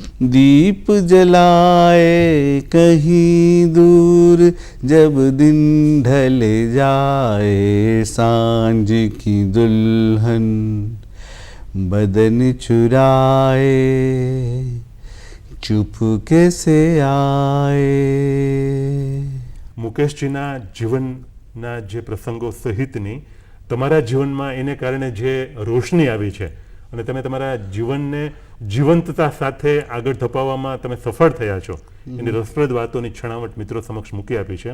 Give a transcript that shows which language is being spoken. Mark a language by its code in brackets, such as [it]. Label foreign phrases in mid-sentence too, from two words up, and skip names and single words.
[hi] कहीं दूर जब दिन ढल जाए सांझ की दुल्हन बदन चुराए चुपके से आए. [gu] મુકેશજીના જીવનના જે પ્રસંગો સહિતની તમારા જીવનમાં એને કારણે જે રોશની આવી છે અને તમે તમારા જીવનને જીવંતતા સાથે આગળ ધપાવવામાં તમે સફળ થયા છો એની રસપ્રદ વાતોની છણાવટ મિત્રો સમક્ષ મૂકી આપી છે.